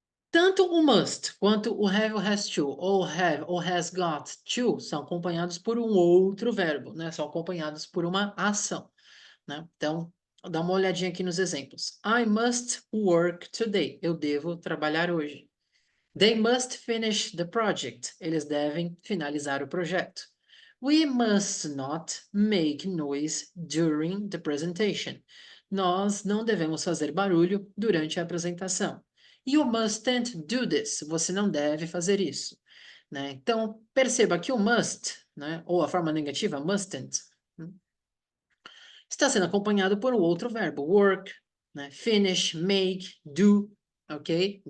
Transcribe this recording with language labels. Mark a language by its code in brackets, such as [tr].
[pt] Tanto o must quanto o have ou has to, ou have ou has got to, são acompanhados por um outro verbo, né? São acompanhados por uma ação. Né? Então, dá uma olhadinha aqui nos exemplos. [en] I must work today. [pt] Eu devo trabalhar hoje. [en] They must finish the project. [pt] Eles devem finalizar o projeto. [en] We must not make noise during the presentation. [pt] Nós não devemos fazer barulho durante a apresentação. [en] You mustn't do this. [pt] Você não deve fazer isso. Né? Então, perceba que o must, né, ou a forma negativa, mustn't, está sendo acompanhado por um outro verbo, work, né, finish, make, do, ok?